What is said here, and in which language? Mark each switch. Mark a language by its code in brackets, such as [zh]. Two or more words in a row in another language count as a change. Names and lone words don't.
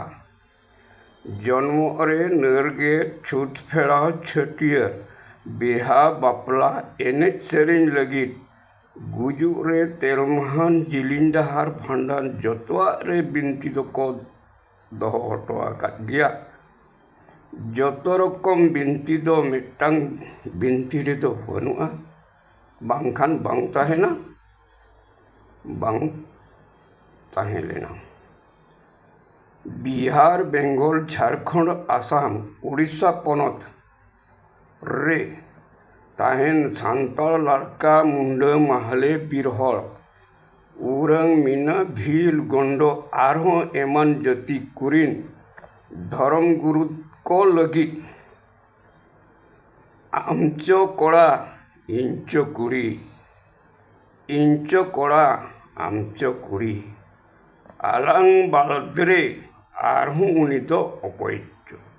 [sat] ᱡᱚᱱᱢᱚᱜ ᱨᱮ ᱱᱟᱹᱨᱜᱮ, ᱪᱷᱩᱛ ᱯᱷᱮᱲᱟᱣ, ᱪᱷᱟᱹᱴᱭᱟᱹᱨ, ᱵᱤᱦᱟ ᱵᱟᱯᱞᱟ, ᱮᱱᱮᱡ ᱥᱮᱨᱮᱧ ᱞᱟᱹᱜᱤᱫ, ᱜᱩᱡᱩᱜ ᱨᱮ, ᱛᱮᱞᱢᱟᱦᱟᱱ, ᱡᱤᱞᱤᱧ ᱰᱟᱦᱟᱨ, ᱵᱷᱟᱸᱰᱟᱱ ᱡᱚᱛᱚᱣᱟᱜ ᱨᱮ ᱵᱤᱱᱛᱤ ᱫᱚᱠᱚ ᱫᱚᱦᱚ ᱦᱚᱴᱚ ᱟᱠᱟᱫ ᱜᱮᱭᱟ। ᱡᱚᱛᱚ ᱨᱚᱠᱚᱢ ᱵᱤᱱᱛᱤ ᱫᱚ ᱢᱤᱫᱴᱟᱝ ᱵᱤᱱᱛᱤ ᱨᱮᱫᱚ ᱵᱟᱹᱱᱩᱜᱼᱟ, ᱵᱟᱝᱠᱷᱟᱱ ᱵᱟᱝ ᱛᱟᱦᱮᱱᱟ, ᱵᱟᱝ ᱛᱟᱦᱮᱸ ᱞᱮᱱᱟ। বিহার, বেঙ্গল, ঝাড়খণ্ড, আসাম, উড়িষ্যা পᱚᱱᱚᱛ ᱨᱮ ᱛᱟᱦᱮᱱ ᱥᱟᱱᱛᱟᱲ ᱞᱟᱲᱠᱟ, ᱢᱩᱱᱰᱟᱹ, ᱢᱟᱦᱞᱮ, ᱵᱤᱨ ᱦᱚᱲ, ᱩᱨᱟᱹᱝ, ᱢᱤᱱᱟ, ᱵᱷᱤᱞ, ᱜᱚᱱᱰᱚ ᱟᱨᱦᱚᱸ ᱮᱢᱟᱱ ᱡᱟᱹᱛᱤ ᱠᱚᱨᱤᱱ ᱫᱷᱚᱨᱚᱢ ᱜᱩᱨᱩ ᱠᱚ ᱞᱟᱹᱜᱤᱫ ᱟᱢᱪᱚ ᱠᱚᱲᱟ ᱤᱧᱪᱚ ᱠᱩᱲᱤ, ᱤᱧᱪᱚ ᱠᱚᱲᱟ ᱟᱢᱪᱚ ᱠᱩᱲᱤ, ᱟᱞᱟᱝ ᱵᱟᱲᱫᱨᱮ ᱟᱨᱦᱚᱸ ᱩᱱᱤ ᱫᱚ ᱚᱠᱚᱭ ᱪᱚ,